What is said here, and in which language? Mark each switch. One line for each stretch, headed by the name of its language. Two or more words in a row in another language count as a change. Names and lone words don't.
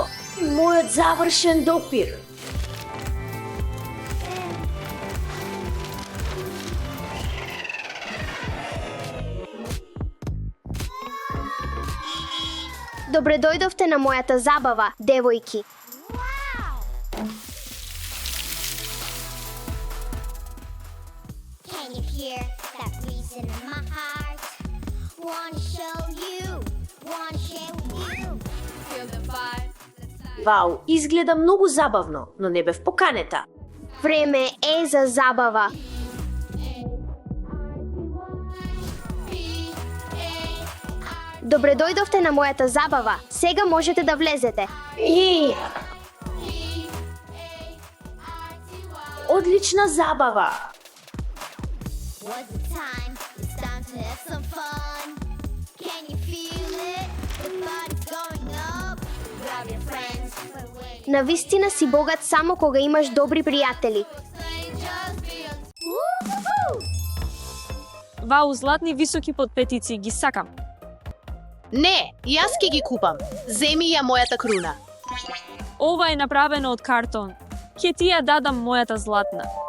Macedonian: Мојот завршен допир. Добре дојдовте на мојата забава, девојки.
English: Can you hear that reason in my heart? Wanna show you, wanna share with you. Feel the vibe.
Macedonian: Вау, изгледа многу забавно, но не бев поканета. Време е за забава. Добре дојдовте на мојата забава. Сега можете да влезете. И... Одлична забава.
English: What's the time? It's time to have some fun. Can you feel it? The body's going up. Grab your friends.
Macedonian: Навистина си богат само кога имаш добри пријатели. Вау, златни високи подпетици, ги сакам. Не, јас ќе ги купам. Земи ја мојата круна. Ова е направено од картон. Ке ти ја дадам мојата златна.